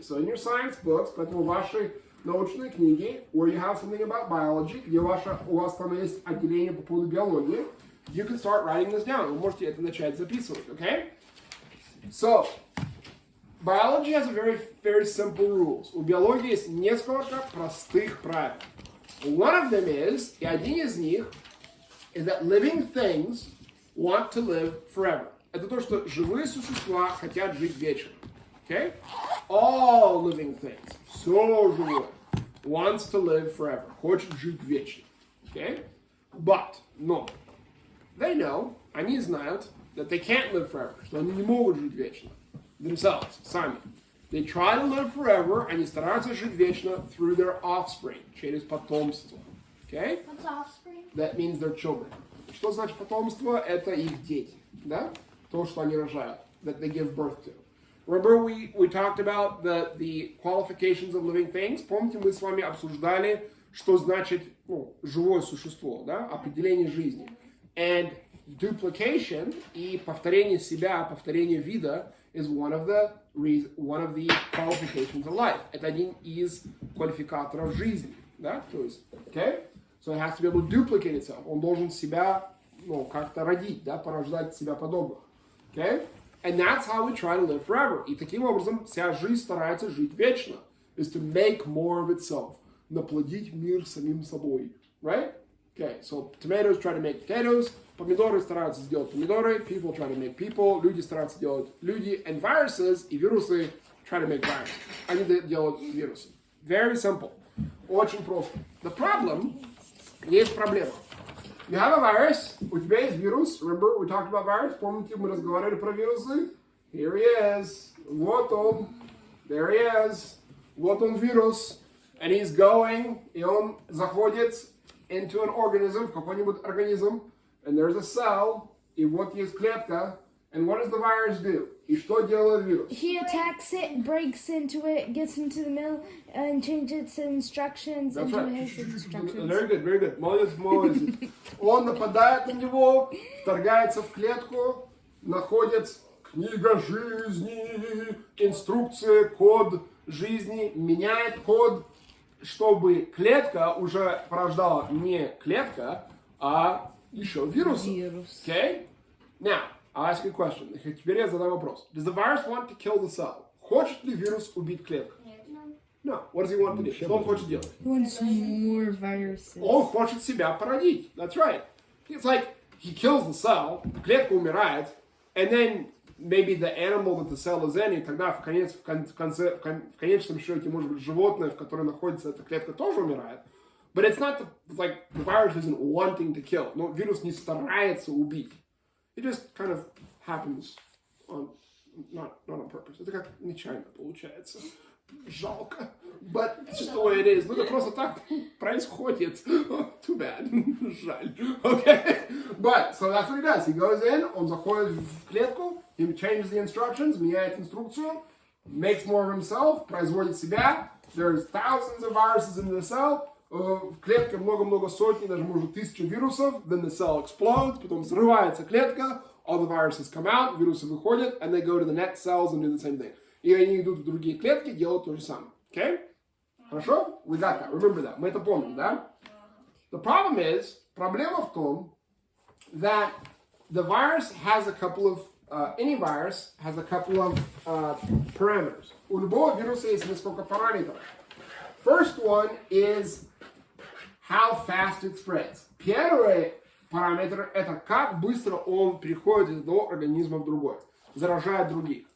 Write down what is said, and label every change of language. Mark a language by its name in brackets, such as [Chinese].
[English] So in your science books, [Russian] поэтому в вашей научной книге, [English] where you have something about biology, [Russian] где у вас там есть отделение по поводу биологии, [English] you can start writing this down. [Russian] Вы можете это начать записывать, [English] okay? So, biology has a very simple rules. [Russian] У биологии есть несколько простых правил. [English] One of them is, [Russian] и один из них, [English] is that living things want to live forever. [Russian] Это то, что живые существа хотят жить вечно. [English] Okay? All living things, [Russian] все живое, [English] wants to live forever, [Russian] хочет жить вечно. [English] Okay? [Russian] Но, [English] they know, [Russian] они знают, [English] that they can't live forever, [Russian] что они не могут жить вечно. [English] Themselves, [Russian] сами. [English] They try to live forever, [Russian] они стараются жить вечно [English] through their offspring, [Russian] через потомство. [English] Okay? What's offspring? That means their children. [Russian] Что значит потомство? Это их дети. Да? То, что они рожают. [English] That they give birth to. Remember we talked about the qualifications of living things? [Russian] Помните, мы с вами обсуждали, что значит живое существо, да? Определение жизни. [English] And duplication [Russian] и повторение себя, повторение вида [English] is one of the qualifications of life. [Russian] Это один из квалификаторов жизни, да? То есть, okay? [English] So it has to be able to duplicate itself. [Russian] Он должен себя, как-то родить, да? Порождать себя подобных. [English] Okay? And that's how we try to live forever. [Russian] И таким образом вся жизнь старается жить вечно. [English] Is to make more of itself. [Russian] Наплодить мир самим собой. [English] Right? Okay, so tomatoes try to make potatoes. [Russian] Помидоры стараются сделать помидоры. [English] People try to make people. [Russian] Люди стараются делать люди. [English] And viruses [Russian] и вирусы [English] try to make viruses. [Russian] Они делают вирусы. [English] Very simple. [Russian] Очень просто. [English] The problem, [Russian] есть проблема. [English] You have a virus, [Russian] у тебя есть вирус. [English] Remember, we talked about virus? [Russian] Помните, мы разговаривали про вирусы? [English] Here he is. [Russian] Вот он. [English] There he is. [Russian] Вот он вирус. [English] And he's going. [Russian] И он заходит [English] into an organism, [Russian] в какой-нибудь организм. [English] And there's a cell. [Russian] И вот есть клетка. [English] And what does the virus do? [Russian] И что делает вирус? [English] He attacks it, breaks into it, gets into the middle, and changes its instructions That's into right. his instructions. Very good, very good. [Russian] Молодец, молодец. Он нападает на него, вторгается в клетку, находит книга жизни, инструкция, код жизни, меняет код, чтобы клетка уже порождала не клетка, а еще вирус. [English] Okay? Now, I'll ask you a question. Теперь я задам вопрос. Does the virus want to kill the cell? [Russian] Хочет ли вирус убить клетку? [English] No. What does he want to do? [Russian] Что он хочет делать? [English] He wants more viruses. [Russian] Он хочет себя породить. [English] That's right. It's like he kills the cell, [Russian] клетка умирает, [English] and then maybe the animal that the cell is in, [Russian] и тогда в конечном счете, может быть, животное, в котором находится эта клетка, тоже умирает. [English] But it's not like the virus isn't wanting to kill. [Russian] Но вирус не старается убить. [English] It just kind of happens not on purpose. [Russian] Это как нечаянно получается. Жалко. [English] But it's just the way it is. [Russian] Ну, это просто так происходит. [English] Too bad. [Russian] Жаль. [English] Okay? But, so that's what he does. He goes in, [Russian] он заходит в клетку, [English] he changes the instructions, [Russian] меняет инструкцию, [English] makes more of himself, [Russian] производит себя. [English] There's thousands of viruses in the cell. [Russian] В клетке много-много сотни, даже может 1000 вирусов. [English] Then the cell explodes, [Russian] потом взрывается клетка. [English] All the viruses come out, [Russian] вирусы выходят, [English] and they go to the next cells and do the same thing. [Russian] И они идут в другие клетки, делают то же самое. [English] Okay? [Russian] Хорошо? [English] We got that. Remember that. [Russian] Мы это помним, да? [English] The problem is, [Russian] проблема в том, [English] that the virus has a couple of, any virus has a couple of parameters. [Russian] У любого вируса есть несколько параметров. [English] First one is how fast it spreads. [Russian] Первый параметр – это как быстро он переходит из одного организма в другой, заражает других.